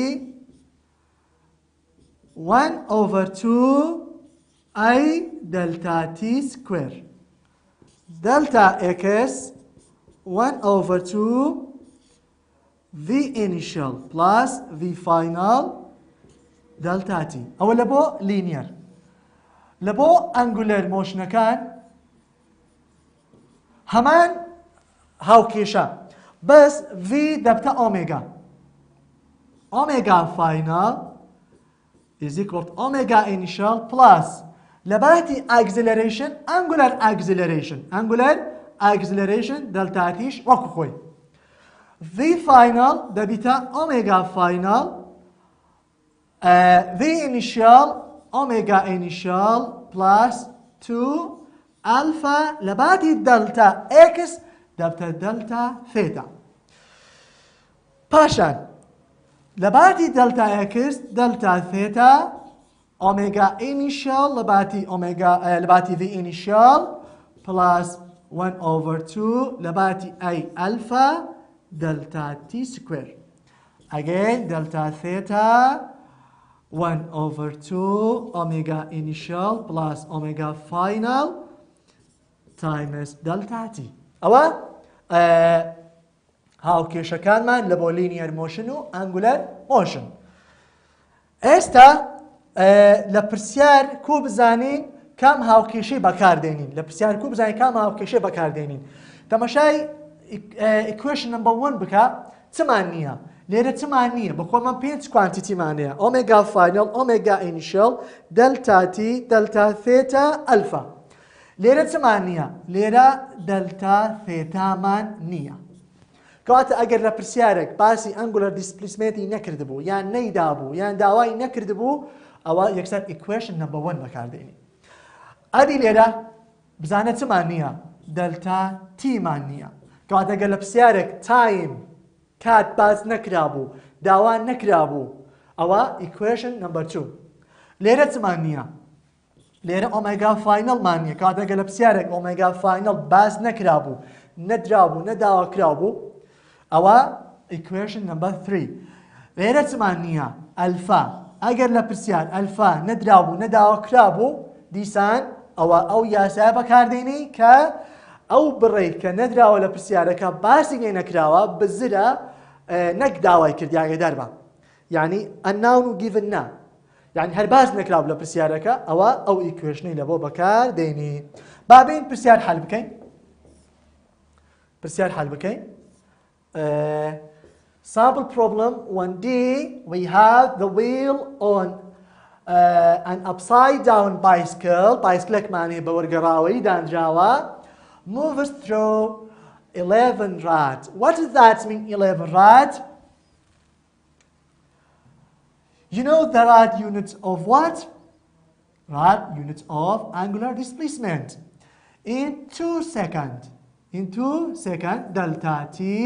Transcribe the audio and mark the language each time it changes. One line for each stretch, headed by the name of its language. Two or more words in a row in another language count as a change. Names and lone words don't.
English: 1 over 2 I delta t square delta x 1 over 2 v initial plus v final delta t
Central Kurdish: ئەوە لە بۆ
English: linear
Central Kurdish: لە بۆ
English: angular motionەکان
Central Kurdish: هەمان هاوکێشە بەس
English: v دەبتە omega omega final is equal to omega initial plus لەباتی acceleration angular acceleration delta tش
Central Kurdish: وەکو خۆی
English: v final دەبیتە omega final v initial omega initial plus 2 alpha لەباتی delta x دەبتە delta theta
Central Kurdish: پاشان لەباتی
English: delta x delta theta omega initial لەباتی v initial plus 1 over 2 لەباتی I alpha delta t square again delta theta 1 over 2 omega initial plus omega final times delta t ئەوە
Central Kurdish: هاوکێشەکانمان لە بۆ
English: linear motion
Central Kurdish: و
English: angular motion
Central Kurdish: ئێستا لە پرسیار کو بزانین کام هاوکێشەی بەکاردێنین لە پرسیار کو بزانین کام هاوکێشەی بەکاردێنین تەماشای
English: equation number 1
Central Kurdish: بکە چمان نییە لێرە چمان نییە بە خۆمان 5 quantity-مان هەیە
English: omega final omega initial delta t delta theta alpha
Central Kurdish: لێرە چمان نییە لێرە
English: delta theta
Central Kurdish: مان نییە کەواتە ئەگەر لە پرسیارێک باسی
English: angular displacemenتی
Central Kurdish: نەکردبوو یان نەیدابوو یان داوای نەکردبوو ئەوە یەکسەر
English: equation number 1
Central Kurdish: بەکاردێنی ئەدی لێرە بزانە چمان نییە
English: delta t
Central Kurdish: مان نییە کەواتە ئەگەر لە پرسیارێک time کات باز نەکرابوو داوا نەکرابوو ئەوە
English: equation number 2
Central Kurdish: لێرە چمان نییە لێرە
English: omega final
Central Kurdish: مان نییە کەواتە ئەگەر لە پرسیارێک
English: omega final
Central Kurdish: باز نەکرابوو نەدرابوو نەداوا کرابوو ئەوە
English: equation number 3
Central Kurdish: لێرە چمان نییە ئەلفا ئەگەر لە پرسیار ئەلفا نەدرابوو نەداوا کرابوو دیسان ئەوە ئەو یاسایە بەکاردێنی کە ئەو بڕێ کە نەدراوە لە پرسیارەکە باسی لێ نەکراوە بزرە نەک داوای کرد ئاگادار بە یعنی unknown و given نا یعنی هەر باس نەکراوە لە پرسیارەکە ئەوە ئەو ئیکوێشنەی لە بۆ بەکاردێنی بابین پرسیار حەل بکەین پرسیار حەل بکەین
English: sample problem 1D we have the wheel on an upside down bicycle
Central Kurdish: معنی بە وەرگەڕاوەی دانراوە
English: moves through 11 rad. What does that mean, 11 rad? You know the rad units of what? Rad units of angular displacement. In 2 seconds, delta t.